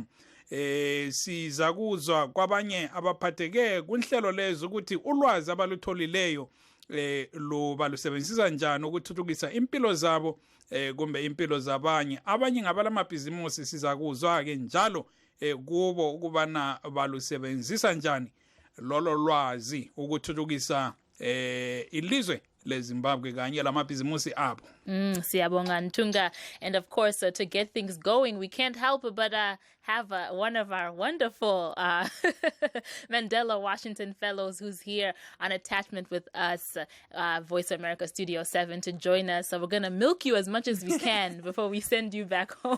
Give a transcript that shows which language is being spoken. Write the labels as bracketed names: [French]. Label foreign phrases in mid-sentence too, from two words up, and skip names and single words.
[North Ndebele] Siza kuzwa kwabanye abaphatheke kunhlelo lezo ukuthi ulwazi abalutholileyo balusebenzisa njani ukuthuthukisa impilo zabo kumbe impilo zabanye abanye ngabalamabhizimusi siza kuzwa ke njalo kubo ukubana balusebenzisa njani lolo lwazi ukuthuthukisa ilizwe leZimbabwe kanye lamabhizimusi abo. Siyabonga Ntunga. [English] And of course, to get things going, we can't help but have one of our wonderful Mandela Washington Fellows who's here on attachment with us, Voice of America Studio 7, to join us. So we're going to milk you as much as we can before we send you back home.